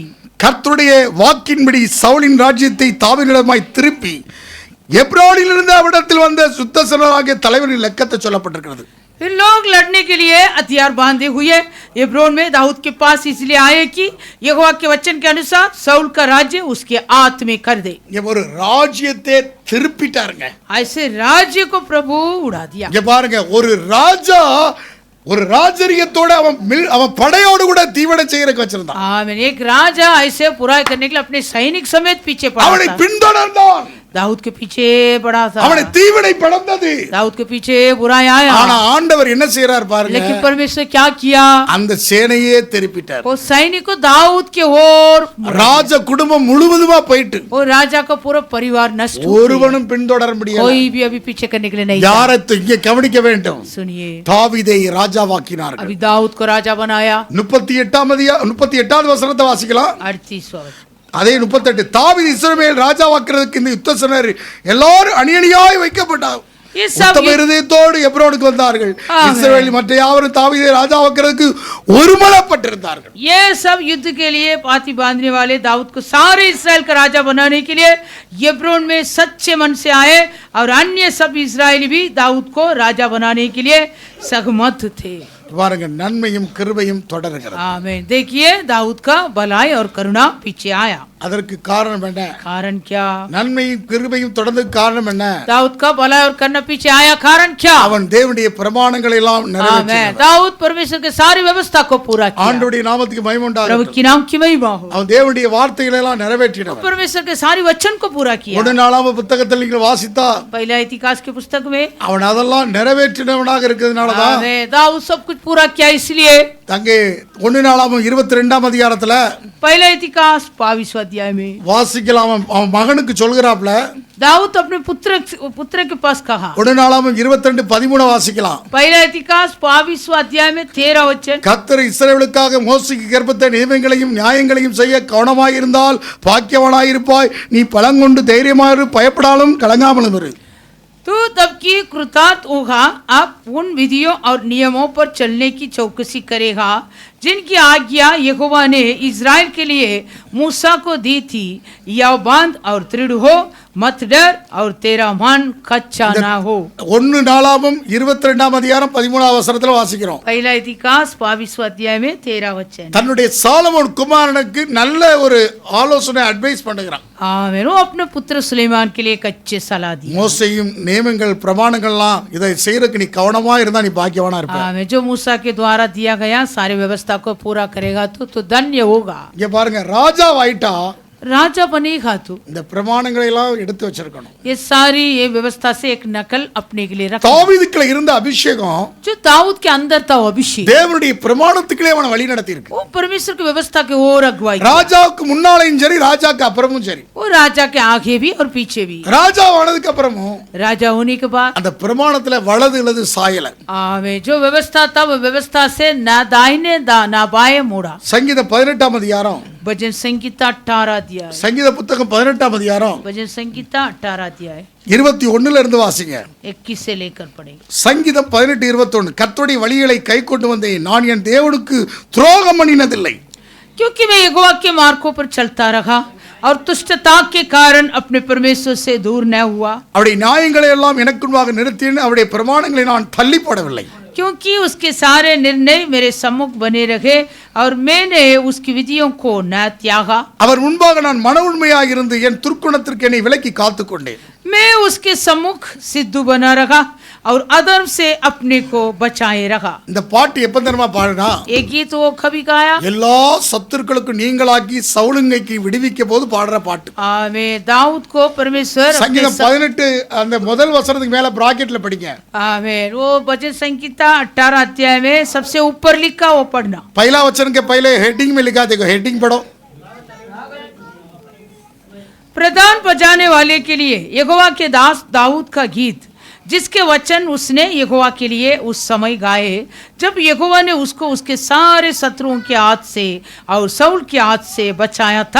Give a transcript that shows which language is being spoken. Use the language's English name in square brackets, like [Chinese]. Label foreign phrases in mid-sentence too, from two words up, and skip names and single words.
[Tamil] கர்த்தருடைய வாக்கின்படி சவுலின் ராஜ்யத்தை தாவீதிடமாய் திருப்பி எப்ரோனிலிருந்து அவரிடத்தில் வந்த சுத்தசனராகிய தலைவரின் லெக்கத்தை சொல்லப்பட்டிருக்கிறது. [Hindi] फिर लोग लड़ने के लिए हथियार बांधे हुए हेब्रोन में दाऊद के पास इसलिए आए कि यहोवा के वचन के अनुसार साउल का राज्य उसके हाथ में कर दे। [Tamil] இங்க ஒரு ராஜ்யத்தை திருப்பிட்டாருங்க. [Hindi] ऐसे राज्य को प्रभु उड़ा दिया। [Tamil] இங்க பாருங்க, ஒரு ராஜா ஒரு ராஜரியத்தோட அவன் படையோடு கூட தீவனை செய்யறதுக்கு வச்சிருந்தான். [Hindi] आमीन। एक राजा ऐसे बुराई करने के लिए अपने सैनिक समेत पीछे पड़ा [Tamil] அவனை [Hindi] था। [Tamil] பின்தொடர்ந்தான். [Hindi] दाऊद के पीछे पड़ा था। [Tamil] அவனை தீவனை படர்ந்தது. [Hindi] दाऊद के पीछे बुराई आया। [Tamil] ஆனா ஆண்டவர் என்ன செய்யறார் பாருங்க, [Hindi] लेकिन परमेश्वर क्या किया, [Tamil] அந்த சேனையே திருப்பிட்டார். [Hindi] वो सैनिक को दाऊद के ओर, [Tamil] ராஜ குடும்பம் முழுவதுமா போயிட்டு [Hindi] वो राजा का पूरा परिवार नष्ट हो गया। [Tamil] ஒருவனும் பின்தொடர முடியல. [Hindi] कोई भी अभी पीछे करने के लिए नहीं था। [Tamil] யாரை இங்கே கவனிக்க வேண்டும், [Hindi] सुनिए, [Tamil] தாவீதை ராஜாவாக்கினார்கள். [Hindi] अभी दाऊद को राजा बनाया। [Tamil] 38வது வசனத்தை வாசிக்கலாம். [Hindi] 38वां वचन। [Tamil] அதே 38, தாவீது இஸ்ரவேல் ராஜாவாக்குறதுக்கு இந்த யுத்த சேனர் எல்லாரும் அணியணியாய் வைக்கப்பட்டார். [Hindi] ये सब [Tamil] உத்தம இருதயத்தோடு எப்ரோனுக்கு வந்தார்கள். ஆமென். இஸ்ரவேல் மற்ற யாவரும் தாவீதை ராஜாவாக்குறதுக்கு ஒருமனப்பட்டிருந்தார்கள். [Hindi] ये सब युद्ध के लिए पाती बांधने वाले दाऊद को सारे इस्राएल का राजा बनाने के लिए यब्रोन में सच्चे मन से आए, और अन्य सब इस्राएली भी दाऊद को राजा बनाने के लिए सहमत थे। [Tamil] பாருங்க, நன்மையும் கிருபையும் தொடர்கிறது. [Hindi] आमीन। देखिए, दाऊद का भलाई और करुणा पीछे आया। [Tamil] அதற்கு காரணம் என்ன? [Hindi] कारण क्या? [Tamil] நன்மையும் கிருபையும் தொடர்ந்ததுக்கு காரணம் என்ன? [Hindi] दाऊद का भलाई और करना पीछे आया, कारण क्या? [Tamil] அவன் தேவனுடைய பிரமாணங்களை எல்லாம் [Hindi] आमीन। [Tamil] நிறைவேற்றினான். [Hindi] दाऊद परमेश्वर के सारी व्यवस्था को पूरा किया। [Tamil] ஆண்டவருடைய நாமத்துக்கு மகிமை [Hindi] प्रभु [Tamil] உண்டாகட்டும். [Hindi] की नाम की महिमा हो। [Tamil] அவன் தேவனுடைய வார்த்தைகளை எல்லாம் நிறைவேற்றினான். [Hindi] परमेश्वर के सारी वचन को पूरा किया। [Tamil] 1 நாளாகமம் புத்தகத்தில் நீங்கள் வாசித்தா, [Hindi] पहला इतिहास के पुस्तक में [Tamil] அவன் அதெல்லாம் நிறைவேற்றினவனாக இருக்கிறதுனாலதான் [Hindi] आमीन, दाऊद सब कुछ पूरा किया। इसलिए [Tamil] தங்கே 1 நாளாகமம் 22ஆம் அதிகாரத்துல [Hindi] पहला इतिहास 22वां अध्याय में [Tamil] வாசிக்கலாம். அவன் மகனுக்கு சொல்கிறாப்ல, [Hindi] दाऊद अपने पुत्र के पास कहा। [Tamil] 1 நாளாகமம் 22:13 வாசிக்கலாம். [Hindi] पहला इतिहास 22वां अध्याय में 13 वचन। [Tamil] கர்த்தர் இஸ்ரவேலுக்காக மோசேக்கு கற்பித்த நியமங்களையும் நியாயங்களையும் செய்ய கவனமாயிருந்தால் பாக்கியவானாயிருப்பாய். நீ பலங்கொண்டு தைரியமாயிரு, பயப்படாலும் கலங்காமலும் இரு. [Hindi] तू तब की कृतार्थ होगा, अब उन विधियों और नियमों पर चलने की चौकसी करेगा जिनकी आज्ञा यहोवा ने इज़राइल के लिए मूसा को दी थी, या बांध और दृढ़ हो, मत डर और तेरा मन कच्चा ना हो। [Tamil] 1 நாளாகமம் 22ஆம் அதிகாரம் 13ஆம் வசனத்துல வாசிக்கிறோம். [Hindi] पहला इतिहास 22वां अध्याय में 13 वचन। [Tamil] தன்னுடைய சாலமோன் குமாரனுக்கு நல்ல ஒரு ஆலோசனை அட்வைஸ் பண்ணுகிறான். [Hindi] आमीन। वो अपने पुत्र सुलेमान के लिए एक अच्छे सलाह दी। [Tamil] மோசேயும் நியமங்கள் பிரமாணங்கள்லாம் இதை செய்யறதுக்கு நீ கவனமா இருந்தா நீ பாக்கியவானா இருப்ப. [Hindi] आमीन। जो मूसा के द्वारा दिया गया सारी व्यवस्था को पूरा करेगा तो धन्य होगा। [Tamil] இங்க பாருங்க, ராஜா ஆயிட்டா [Hindi] राजा बनेगा तो [Tamil] இந்த பிரமாணங்களை எல்லாம் எடுத்து வச்சிருக்கணும். [Hindi] ये सारी ये व्यवस्था से एक नकल अपने के लिए रखना। [Tamil] தாவீதுக்குள்ள இருந்த அபிஷேகம் [Hindi] जो दाऊद के अंदर था वो अभिषेक, [Tamil] தேவனுடைய பிரமாணத்துக்குள்ளே அவனை வழி நடத்தி இருக்கு. [Hindi] वो परमेश्वर की व्यवस्था के ओर अगुवाई। [Tamil] ராஜாவுக்கு முன்னாலேயும் சரி, ராஜாக்கு அப்புறமும் சரி, [Hindi] वो राजा के आगे भी और पीछे भी। [Tamil] ராஜா ஆனதுக்கு அப்புறமும் [Hindi] राजा होने के बाद [Tamil] அந்த பிரமாணத்துல வலது இல்லது சாயல. [Hindi] आमीन। जो व्यवस्था था वो व्यवस्था से ना दाहिने ना बाएं मुड़ा। [Tamil] சங்கீதம் 18ஆம் அதிகாரம், [Hindi] भजन संगीता 18 अध्याय। [Tamil] சங்கீத புத்தகம் 18ஆம் அதிகாரம் [Hindi] भजन संगीता 18 अध्याय [Tamil] 21 இருந்து வாசிங்க. [Hindi] 21 से लेकर पढ़ेंगे। [Tamil] சங்கீதம் 18:21, கர்த்தருடைய வழிகளை கை கொண்டு வந்தேன், நான் என் தேவனுக்கு துரோகம் பண்ணினதில்லை. [Hindi] क्योंकि मैं यहोवा के मार्गों पर चलता रहा और दुष्टता के कारण अपने परमेश्वर से दूर न हुआ। [Tamil] அவருடைய நியாயங்களை எல்லாம் எனக்கு முன்பாக நிறுத்தினேன், அவருடைய பிரமாணங்களை நான் தள்ளி போடவில்லை. [Hindi] क्योंकि उसके सारे निर्णय मेरे सम्मुख बने रहे और मैंने उसकी विधियों को न त्यागा। [Tamil] அவர் முன்பாக நான் மன உண்மையாக இருந்து என் துர்க்குணத்திற்கு என்னை விலக்கி காத்துக்கொண்டேன். [Hindi] मैं उसके सम्मुख सिद्धू बना रहा और अधर्म से अपने को बचाए रहा। [Tamil] இந்த பாட்டு எப்ப தெரியுமா பாடுனா? [Hindi] एक गीत वो कभी गाया [Tamil] எல்லா சத்துருக்களுக்கும் நீங்களாக்கி சவுலுங்கைக்கு விடுவிக்க போது பாடுற பாட்டு. [Hindi] आमीन। दाऊद को परमेश्वर अपने [Tamil] சங்கீதம் 18 அந்த முதல் வசனத்துக்கு மேல பிராக்கெட்ல படிங்க. [Hindi] आमीन। वो भजन संगीता 18 अध्याय में सबसे ऊपर लिखा वो पढ़ना। पहला वचन के पहले हेडिंग में लिखा, देखो हेडिंग पढ़ो। प्रधान बजाने वाले के लिए यहोवा के दास दाऊद का गीत, जिसके वचन उसने यहोवा के लिए उस समय गाए जब यहोवा ने उसको उसके सारे शत्रुओं के हाथ से और साउल के हाथ से बचाया था।